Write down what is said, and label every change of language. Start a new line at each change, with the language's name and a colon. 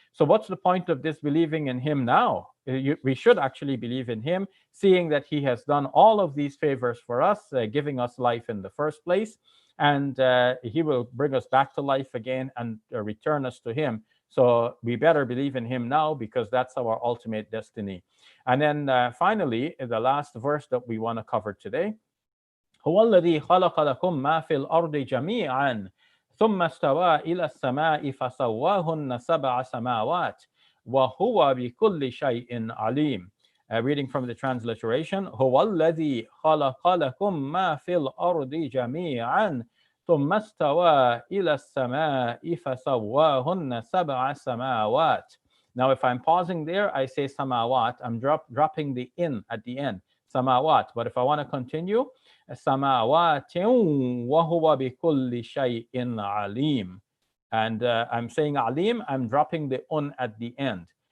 English: So what's the point of disbelieving in Him now? We should actually believe in Him, seeing that He has done all of these favors for us, giving us life in the first place. And He will bring us back to life again and return us to Him. So we better believe in Him now, because that's our ultimate destiny. And then finally, the last verse that we want to cover today.
Arabic: هو الذي خلق لكم ما في الأرض جميعا ثم استوى إلى السماء فسواهن سبع سماوات وهو بكل شيء عليم.
English: Reading from the transliteration.
Arabic: هو الذي خلق لكم ما في الأرض جميعا ثم استوى إلى السماء فسواهن سبع سماوات.
English: Now, if I'm pausing there, I say samawat. I'm dropping the in at the end. Samawat. But if I want to continue,
Arabic: samawat wa huwa bi kulli shay'in alim.
English: And I'm saying alim, I'm dropping the un at the end.